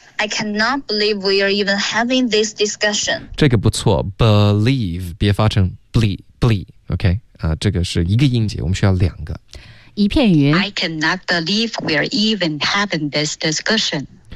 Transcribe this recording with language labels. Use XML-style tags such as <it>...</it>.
<en>I cannot believe we are even having this discussion.</en> <zh>这个不错。Believe， 别发成 ble。 OK， 这个是一个音节，我们需要两个。一片云。</zh> <en>I cannot believe we are even having this discussion.</en>